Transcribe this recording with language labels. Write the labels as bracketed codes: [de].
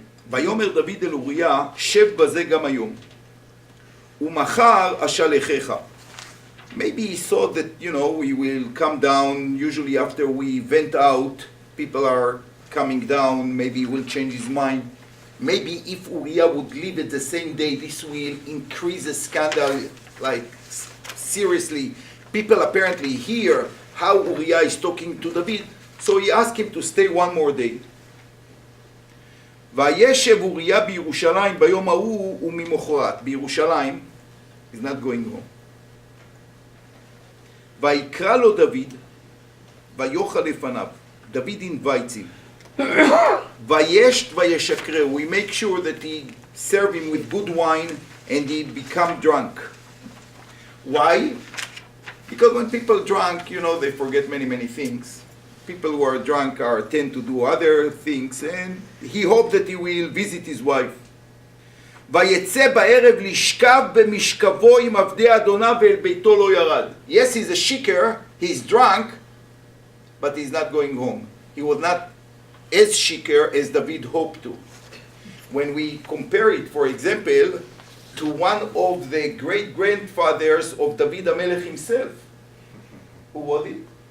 [he] ויאמר דוד אל אוריה, שב בזה גם היום, ומחר אשלחך. [en] Maybe he thought that, we will come down, usually after we vent out, people are coming down, maybe he will change his mind. Maybe if Uriah would leave it the same day, this will increase the scandal, like, seriously. People apparently hear how Uriah is talking to David, so he asked him to stay one more day. [he] וישב אוריה בירושלים ביום ההוא וממחרת. [en] בירושלים, he's not going home. [he] ויקרא לו דוד, ויאכל לפניו. [en] David invites him. [he] וישת וישקרהו. [en] We make sure that he serve him with good wine and he become drunk. Why? Because when people drunk, they forget many, many things. People who are drunk tend to do other things, and he hoped that he will visit his wife. [he] ויצא בערב לשכב במשכבו עם עבדי אדוניו ואל ביתו לא ירד. [en] Yes, he's a shiker, he's drunk, but he's not going home. He was not as shiker as David hoped to. When we compare it, for example, to one of the great-grandfathers of David HaMelech himself. Who was it?